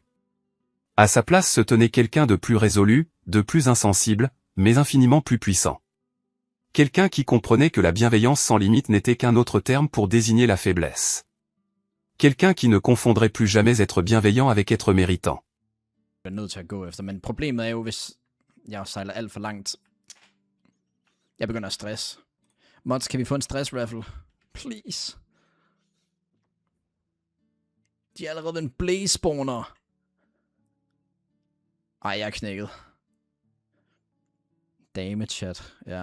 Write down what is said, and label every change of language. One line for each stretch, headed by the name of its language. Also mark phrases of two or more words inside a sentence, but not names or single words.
French: À sa place se tenait quelqu'un de plus résolu, de plus insensible, mais infiniment plus puissant. Quelqu'un qui comprenait que la bienveillance sans limite n'était qu'un autre terme pour désigner la faiblesse. Quelqu'un qui ne confondrait plus jamais être bienveillant avec être méritant.
Danish: Jeg er nødt til at gå efter, men problemet er jo, hvis jeg sejler alt for langt. Jeg begynder at stress. Mods, kan vi få en stress-raffle? Please. De er allerede ved en blaze-spawner. Ej, jeg er knækket.
English: Damage chat,
Danish: ja.